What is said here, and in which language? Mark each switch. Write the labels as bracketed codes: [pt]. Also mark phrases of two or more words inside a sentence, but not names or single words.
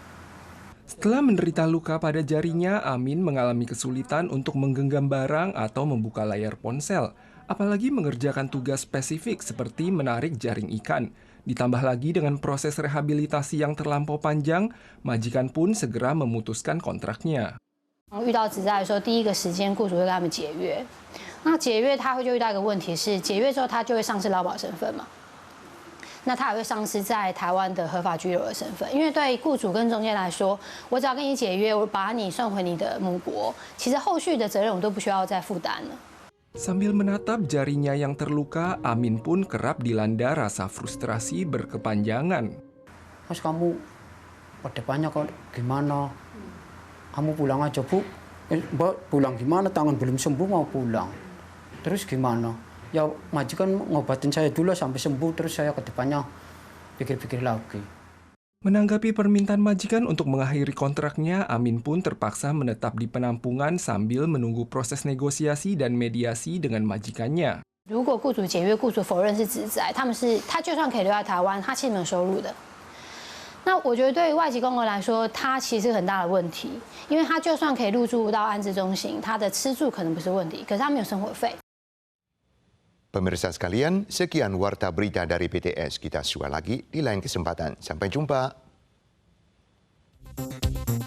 [id] Setelah menderita luka pada jarinya, Amin mengalami kesulitan untuk menggenggam barang atau membuka layar ponsel, apalagi mengerjakan tugas spesifik seperti menarik jaring ikan. Ditambah lagi dengan proses rehabilitasi yang terlampau panjang, majikan pun segera memutuskan kontraknya. [zh] 遇到职灾的时候，第一个时间雇主会跟他们解约。那解约他就遇到一个问题是，解约之后他就会丧失劳保身份嘛。那他也会丧失在台湾的合法居留的身份，因为对雇主跟中介来说，我只要跟你解约，我把你送回你的母国，其实后续的责任我都不需要再负担了。 [id] Sambil menatap jarinya yang terluka, Amin pun kerap dilanda rasa frustrasi berkepanjangan. Mas kamu ke depannya gimana? Kamu pulang aja bu. Mbak pulang gimana? Tangan belum sembuh mau pulang. Terus gimana? Ya majikan ngobatin saya dulu sampai sembuh, terus saya ke depannya pikir-pikir lagi. Menanggapi permintaan majikan untuk mengakhiri kontraknya, Amin pun terpaksa menetap di penampungan sambil menunggu proses negosiasi dan mediasi dengan majikannya. [zh] 如果雇主解约，雇主否认是职灾，他就算可以留在台湾，他其实没有收入的。那我觉得对于外籍工人来说，他其实很大的问题，因为他就算可以入住到安置中心，他的吃住可能不是问题，可是他没有生活费。 [id] Pemirsa sekalian, sekian Warta Berita dari PTS. Kita jumpa lagi di lain kesempatan. Sampai jumpa.